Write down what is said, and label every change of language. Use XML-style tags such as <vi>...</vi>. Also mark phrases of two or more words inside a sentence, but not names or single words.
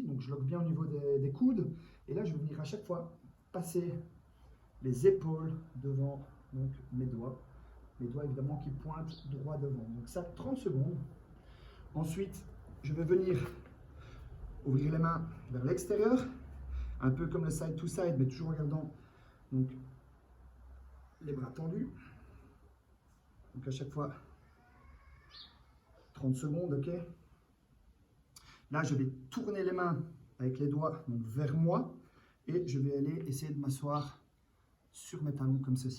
<fr>Donc, je loque bien au niveau des coudes. Et là, je vais venir à chaque fois passer les épaules devant donc, mes doigts. Mes doigts, évidemment, qui pointent droit devant. Donc, ça, 30 secondes. Ensuite, je vais venir ouvrir les mains vers l'extérieur. Un peu comme le</fr> <en>side to side,</en> <fr>mais toujours en gardant donc, les bras tendus. Donc, à chaque fois, 30 secondes, ok. Là, je vais tourner les mains avec les doigts donc, vers moi et je vais aller essayer de m'asseoir sur mes talons comme ceci.</fr>